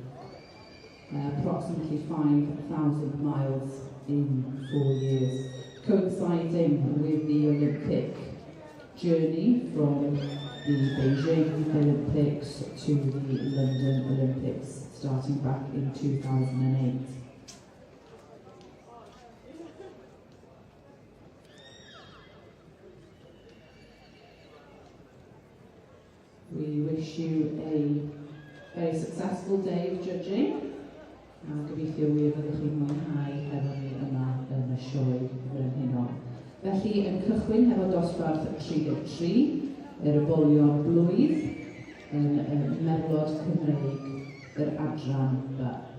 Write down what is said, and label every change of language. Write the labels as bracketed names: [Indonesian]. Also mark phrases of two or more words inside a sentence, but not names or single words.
[English] Approximately 5,000 miles in 4 years, coinciding with the Olympic journey from the Beijing Olympics to the London Olympics, starting back in 2008. We wish you a very successful day of judging. [Welsh] Gobeithio wir fyddwch chi'n mwynhau efo ni yma yn y sioe frenhinol. Felly, yn cychwyn hefo dosbarth 33, yr ybolion blwydd yn Merlod Cymreig, yr adran B.